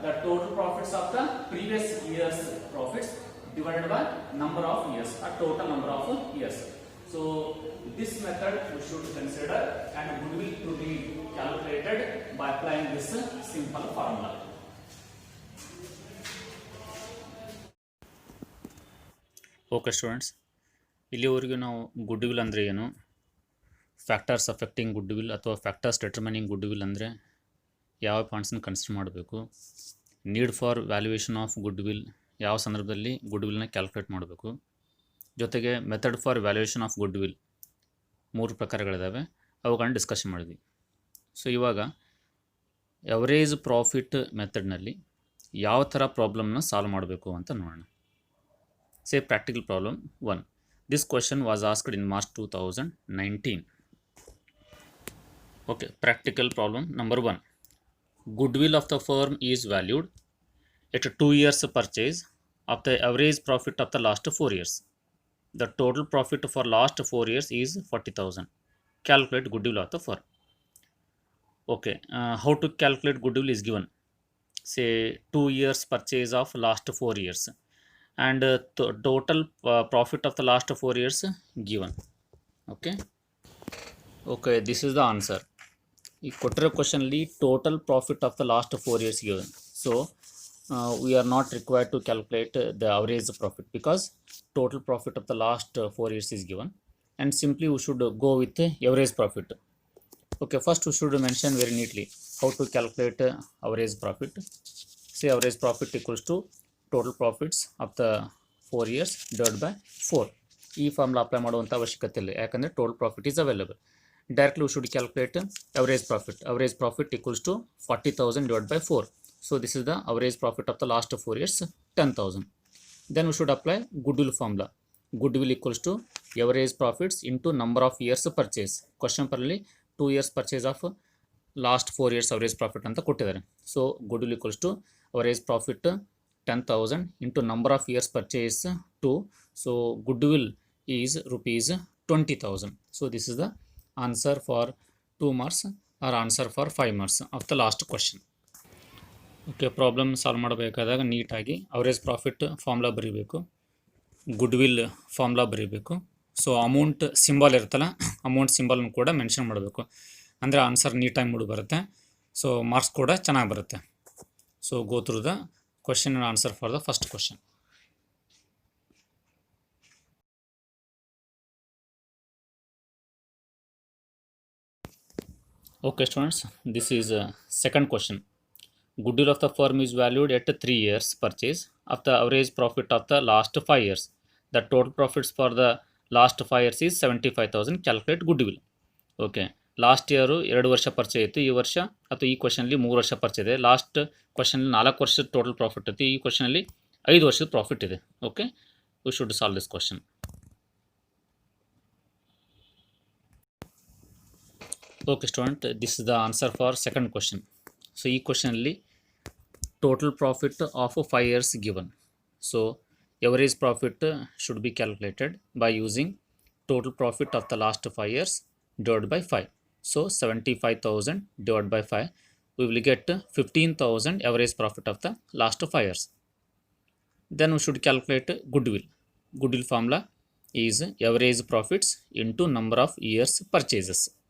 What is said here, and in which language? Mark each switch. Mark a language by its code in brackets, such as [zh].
[en] The total profits of the previous year's profits divided by number of years, or total number of years. So this method we should consider, and goodwill to be calculated by applying this simple formula. [kn] Okay students, ಇಲ್ಲಿವರೆಗೂ ನಾವು goodwill ಅಂದರೆ ಏನು, factors affecting goodwill ಅಥವಾ factors determining goodwill ಅಂದರೆ ಯಾವ ಪಾಯಿಂಟ್ಸನ್ನು consider ಮಾಡಬೇಕು, need for valuation of goodwill, ಯಾವ ಸಂದರ್ಭದಲ್ಲಿ ಗುಡ್ವಿಲ್ನ ಕ್ಯಾಲ್ಕುಲೇಟ್ ಮಾಡಬೇಕು, ಜೊತೆಗೆ method for valuation of goodwill 3 ಪ್ರಕಾರಗಳಿದ್ದಾವೆ, ಅವುಗಳನ್ನ ಡಿಸ್ಕಷನ್ ಮಾಡಿದ್ವಿ. ಸೊ ಇವಾಗ ಎವರೇಜ್ ಪ್ರಾಫಿಟ್ ಮೆಥಡ್ನಲ್ಲಿ ಯಾವ ಥರ ಪ್ರಾಬ್ಲಮ್ನ ಸಾಲ್ವ್ ಮಾಡಬೇಕು ಅಂತ ನೋಡೋಣ. [en] Say practical problem 1. This question was asked in March 2019. Okay, practical problem number 1. Goodwill of the firm is valued at 2 years purchase of the average profit of the last 4 years. The total profit for last 4 years is 40,000. Calculate goodwill of the firm. Okay, how to calculate goodwill is given. Say 2 years purchase of last 4 years. And total profit of the last 4 years given. Okay, this is the answer. [kn] ಈ ಕೊಟ್ಟಿರೋ ಕ್ವಶನಲ್ಲಿ [en] Total profit of the last 4 years given. So we are not required to calculate the average profit because total profit of the last 4 years is given, and simply we should go with average profit. Okay, first we should mention very neatly how to calculate average profit. Say average profit equals to total profits of the 4 years divided by 4. [kn] ಈ formula apply ಮಾಡುವಂಥ ಅವಶ್ಯಕತೆ ಇಲ್ಲ, ಯಾಕಂದರೆ [en] Total profit is available. Directly we should calculate average profit. Average profit equals to 40,000 divided by 4. So this is the average profit of the last 4 years, 10,000. Then we should apply goodwill formula. Goodwill equals to average profits into number of years purchase. Question parallel 2 years purchase of last 4 years average profit [kn] ಅಂತ ಕೊಟ್ಟಿದ್ದಾರೆ. [en] So goodwill equals to average profit 10,000 into number of years purchase 2. So goodwill is rupees 20,000. So this is the answer for 2 marks or answer for 5 marks of the last question. [kn] Okay, problem solve ಮಾಡಬೇಕಾದಾಗ ನೀಟಾಗಿ average profit formula ಬರೀಬೇಕು, goodwill formula ಬರೀಬೇಕು. So amount symbol ಇರುತ್ತಲ್ಲ, amount ಸಿಂಬಲ್ನ ಕೂಡ mention ಮಾಡಬೇಕು, ಅಂದರೆ answer ನೀಟಾಗಿ ಮೂಡಿ ಬರುತ್ತೆ. ಸೊ ಮಾರ್ಕ್ಸ್ ಕೂಡ ಚೆನ್ನಾಗಿ ಬರುತ್ತೆ. [en] So go through the question and answer for the first question. Okay students, this is second question. Goodwill of the firm is valued at 3 years purchase of the average profit of the last 5 years. The total profits for the last 5 years is 75,000. Calculate goodwill. [kn] Okay, last year 2 ವರ್ಷ ಪರಿಚಯ ಇತ್ತು, ಈ ವರ್ಷ ಅಥವಾ ಈ ಕ್ವಶನಲ್ಲಿ 3 ವರ್ಷ ಪರಿಚಯ ಇದೆ. ಲಾಸ್ಟ್ ಕ್ವಶನಲ್ಲಿ 4 ವರ್ಷದ ಟೋಟಲ್ ಪ್ರಾಫಿಟ್ ಇತ್ತು, ಈ ಕ್ವಶನಲ್ಲಿ 5 ವರ್ಷದ ಪ್ರಾಫಿಟ್ ಇದೆ. [en] Okay, we should solve this question. Okay student, this is the answer for second question. So [kn] ಈ ಕ್ವಶನಲ್ಲಿ [en] Total profit of 5 years given. So average profit should be calculated by using total profit of the last 5 years divided by 5. So 75,000 divided by 5, we will get 15,000 average profit of the last 5 years. Then we should calculate goodwill. Goodwill formula is average profits into number of years purchases.